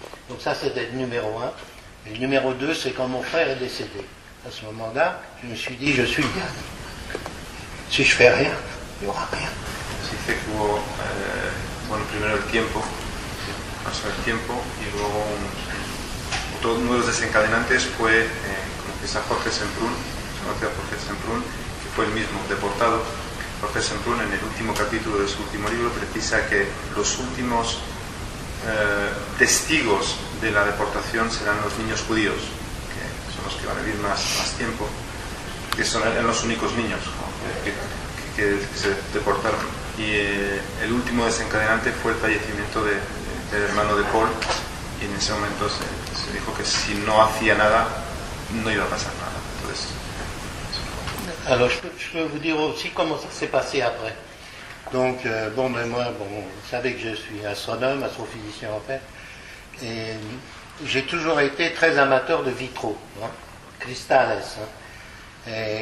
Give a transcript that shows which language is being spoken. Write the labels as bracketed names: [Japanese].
[French] Donc ça c'était le numéro 1. Et le numéro 2, c'est quand mon frère est décédé. À ce moment-là, je me suis dit, je suis le dernier. Si je fais rien, il n'y aura rien. [Spanish] Se dice que hubo, bueno, primero el tiempo, pasó el tiempo, y luego uno de los desencadenantes fue, como que es a Jorge Semprún, que fue el mismo deportado. Jorge Semprún, en el último capítulo de su último libro, precisa que los últimos testigos de la deportación serán los niños judíos, que son los que van a vivir más tiempo, que eran los únicos niños, ¿no? que se deportaron. Y el último desencadenante fue el fallecimiento del hermano de Paul, y en ese momento se dijo que si no hacía nada, no iba a pasar nada. Entonces, [French] Alors, je peux vous dire aussi comment ça s'est passé après. Donc, moi, vous savez que je suis astronome, astrophysicien en fait, et j'ai toujours été très amateur de vitraux, hein, cristales. Hein.